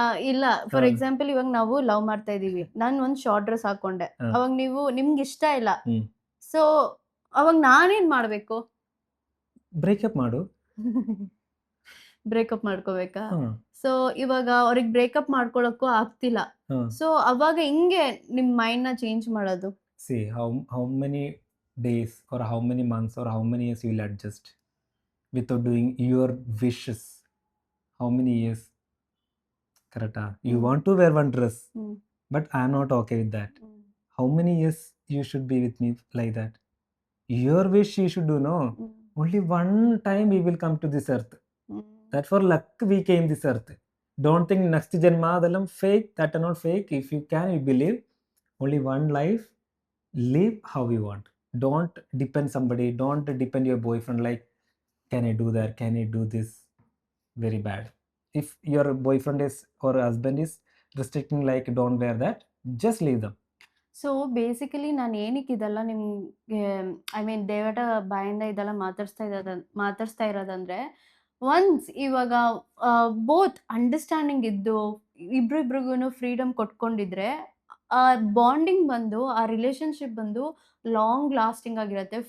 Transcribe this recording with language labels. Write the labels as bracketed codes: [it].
[kn] ಇಲ್ಲ, [en] for example [kn] ಇವಾಗ ನಾವು ಲವ್ ಮಾಡ್ತಾ ಇದೀವಿ, ನಾನು ಒಂದ್ ಶಾರ್ಟ್ ಡ್ರೆಸ್ ಹಾಕೊಂಡೆ, ಅವಾಗ ನಿಮ್ಗೆ ಇಷ್ಟ ಇಲ್ಲ, ಸೊ ಅವಾಗ ನಾನೇನ್ ಮಾಡ್ಬೇಕು? ಬ್ರೇಕಪ್ ಮಾಡು. ಬ್ರೇಕಪ್ ಮಾಡ್ಕೋಬೇಕಾ? ಸೊ ಇವಾಗ ಅವ್ರಿಗೆ ಬ್ರೇಕಪ್ ಮಾಡ್ಕೊಳಕ್ಕೂ ಆಗ್ತಿಲ್ಲ, ಸೊ ಅವಾಗ ಹಿಂಗೆ ನಿಮ್ ಮೈಂಡ್ ನ ಚೇಂಜ್ ಮಾಡೋದು? [en] See how many days or how many months or how many years you will adjust without doing your wishes? How many years? Correct. You want to wear one dress, but I am not okay with that. How many years you should be with me like that? Your wish you should do. No, only one time we will come to this earth. That for luck we came this earth. Don't think next janma adalam fake. That are not fake. If you can, you believe. Only one life. Live how you want. Don't depend somebody. Don't depend your boyfriend. Like, can I do that? Can I do this? Very bad. If your boyfriend is or husband is restricting like don't wear that, just leave them. [kn] So basically ನಾನು ಏನಕ್ಕೆ ಇದೆಲ್ಲ ನಿಮ್ಗೆ [en] I mean [kn] ದೇವಟ ಬಾಯಿಂದ ಇದೆಲ್ಲ ಮಾತಾಡ್ಸ್ತಾ ಇರೋದಂದ್ರೆ, once ಇವಾಗ both understanding ಇದ್ದು ಇಬ್ರಿಬ್ರಿಗೂ freedom ಕೊಟ್ಕೊಂಡಿದ್ರೆ ಆ bonding ಬಂದು, ಆ ರಿಲೇಶನ್ಶಿಪ್ ಬಂದು ಲಾಂಗ್ ಲಾಸ್ಟಿಂಗ್ ಆಗಿರತ್ತೆ.